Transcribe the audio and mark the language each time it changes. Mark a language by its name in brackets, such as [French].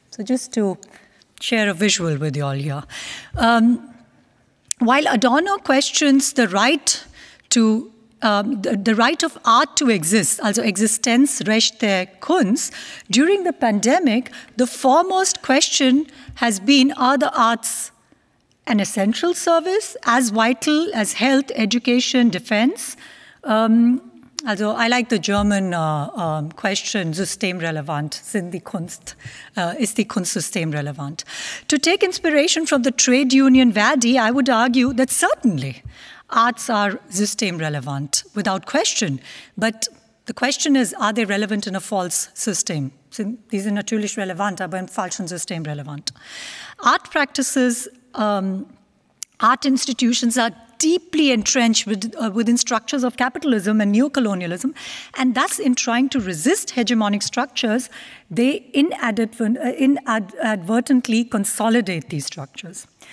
[English] So just to share a visual with you all here. While Adorno questions the right to the right of art to exist, [German] also Existenzrecht der Kunst, [English] during the pandemic, the foremost question has been, are the arts an essential service, as vital as health, education, defense? Also, I like the German question, [German] systemrelevant, sind die Kunst, ist die Kunst systemrelevant? [English] To take inspiration from the trade union Verdi, I would argue that certainly arts are system-relevant, without question. But the question is, are they relevant in a false system? [German] Die sind natürlich relevant, aber im falschen System relevant. [English] Art practices, art institutions are deeply entrenched within structures of capitalism and neocolonialism, and thus in trying to resist hegemonic structures, they inadvertently consolidate these structures.